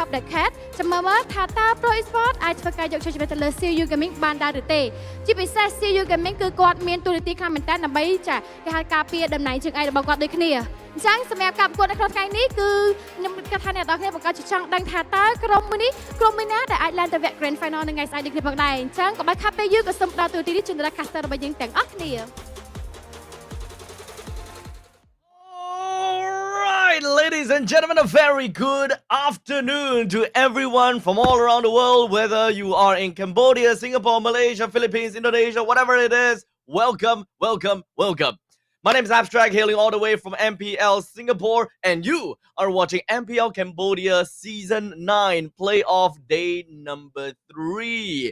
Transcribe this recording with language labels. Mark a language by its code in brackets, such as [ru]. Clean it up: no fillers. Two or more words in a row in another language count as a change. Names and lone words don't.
[km] Pub The Cat ចាំមើលថាតើ Pro Esports អាចធ្វើការយកជ័យជំនះទៅលើ CU Gaming បានដែរឬទេជាពិសេស CU Gaming គឺគាត់មានទូរនីតិខ្លាំងមែនទែនដើម្បីចាគេហៅការពារតំណែងជើងឯករបស់គាត់ដូចគ្នាអញ្ចឹងសម្រាប់ការប្រកួតនៅក្នុងថ្ងៃនេះគឺខ្ញុំគិតថាអ្នកនរគ្នាបង្កើតជាចង់ដឹងថាតើក្រុមមួយនេះក្រុមមួយណាដែលអាចឡើងទៅវគ្គ [en] Grand Final [km] នៅថ្ងៃស្អែកដូចគ្នាផងដែរអញ្ចឹងក៏បាច់ខាប់ពេលយើងក៏សូមផ្ដល់ទូរទស្សន៍នេះជូនដល់ caster របស់យើងទាំងអស់គ្នា [en] Alright, ladies and gentlemen, a very good afternoon to everyone from all around the world, whether you are in Cambodia, Singapore, Malaysia, Philippines, Indonesia, whatever it is. Welcome. My name is Abstract, hailing all the way from MPL Singapore, and you are watching MPL Cambodia Season 9 Playoff Day number 3.